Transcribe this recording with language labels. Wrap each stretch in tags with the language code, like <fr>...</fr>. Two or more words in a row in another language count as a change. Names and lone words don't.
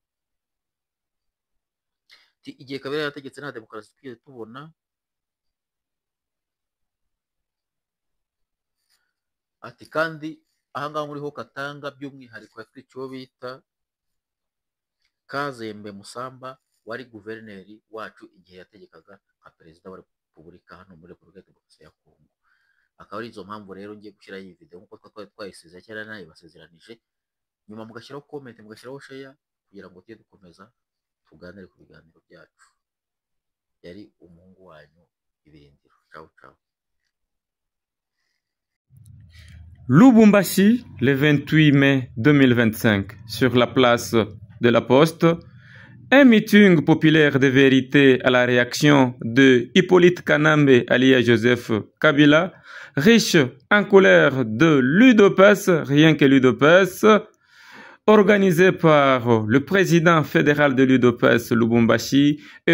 <rw>Igihe Kabila yategetse nta demokarasi twigeze tubona, ati kandi ahangaha muri ho Katanga by'umwihariko yatwiciwe bita Kazembe Musamba wari guverineri wacu igihe yategekaga nka perezida wa repubulika hano muri Repubulika Demokarasi ya Kongo. Akaba ari izo mpamvu rero ngiye gushyira iyi video nk'uko twayisize cyane nayo basezeranije, nyuma mugashyiraho comment, mugashyiraho share kugira ngo tujye dukomeza tuganire ku biganiro byacu. Yari umuhungu wanyu Ibirindiro.</rw> <it>Ciao ciao.</it> <fr>Lubumbashi, le 28 mai 2025, sur la place de la Poste, un meeting populaire de vérité à la réaction de Hippolyte Kanambe alias Joseph Kabila, riche en colère de l'UDPS, rien que l'UDPS, organisé par le président fédéral de l'UDPS Lubumbashi et</fr>